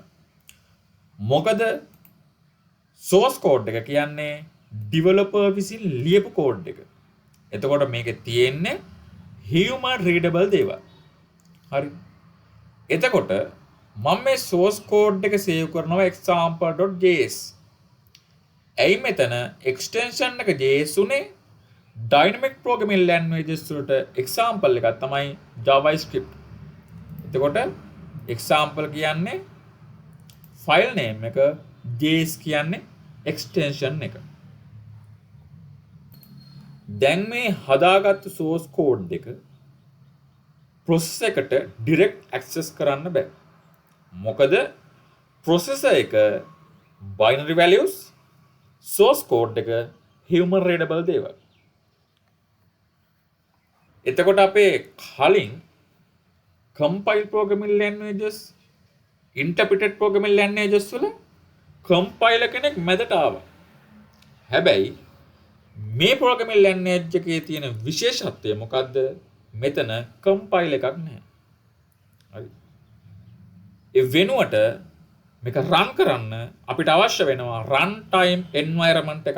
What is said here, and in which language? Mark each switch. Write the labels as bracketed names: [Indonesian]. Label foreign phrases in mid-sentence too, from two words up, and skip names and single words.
[Sinhala] මොකද [English] source code [Sinhala] එක කියන්නේ ඩිවලොපර් විසින් ලියපු කෝඩ් එක. එතකොට මේකේ තියෙන්නේ [English] human readable [Sinhala] දේවල්. හරි. එතකොට මම මේ [English] source code [Sinhala] එක සේව් කරනවා example.js. ඇයි මෙතන එක්ස්ටෙන්ෂන් එක js උනේ [English] dynamic programming languages [Sinhala] වලට example එකක් තමයි javascript. එතකොට example කියන්නේ [English] file name [Sinhala] එක, js කියන්නේ එක්ස්ටෙන්ෂන් එක. දැන් මේ හදාගත්තු [English] source code [Sinhala] එක process එකට [English] direct access [Sinhala] කරන්න බෑ. මොකද processor එක [English] binary values, source code [Sinhala] එක [English] human readable [Sinhala] දේවල්. එතකොට අපේ කලින් [English] compile programming languages interpreted programming languages [Sinhala] වල compiler කෙනෙක් මැදට ආවා. හැබැයි මේ [English] programming language [Sinhala] එකේ තියෙන විශේෂත්වය මොකද්ද? මෙතන compile එකක් නැහැ. හරි. ඒ වෙනුවට මේක run කරන්න අපිට අවශ්‍ය වෙනවා [English] runtime environment [Sinhala] එකක්.